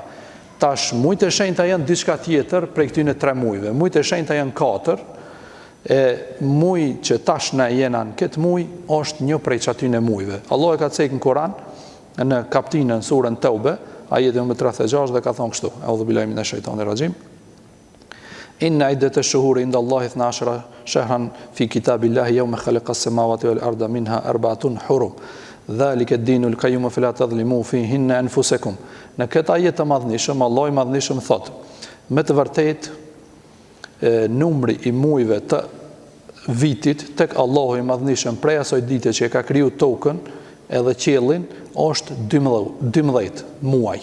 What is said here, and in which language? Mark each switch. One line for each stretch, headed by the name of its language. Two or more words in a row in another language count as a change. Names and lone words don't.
Albanian: Tash, muajt e shenjta janë diçka tjetër prej këtyne 3 muajve. Muajt e shenjta janë 4, e muaj që tash na jena në këtë muaj është një prej çatyne muajve. Allah e ka thënë në Kur'an, në kapitullin surën Teube, ajeti nr. 36 dhe ka thonë kështu:
Arabic: أعوذ بالله من الشيطان الرجيم. إن عدة الشهور عند الله 12 شهرا في كتاب الله يوم خلق السماوات والأرض منها 4 حرم. ذلك الدين القيم فلا تظلموا فيهن أنفسكم.
Albanian: Në këtë ajet të madhënishëm, Allah i madhënishëm thotë: me të vërtetë numri i muajve të vitit tek Allahu i madhënishëm prej asaj dite që e ka kriju tokën edhe qiellin është 12 muaj.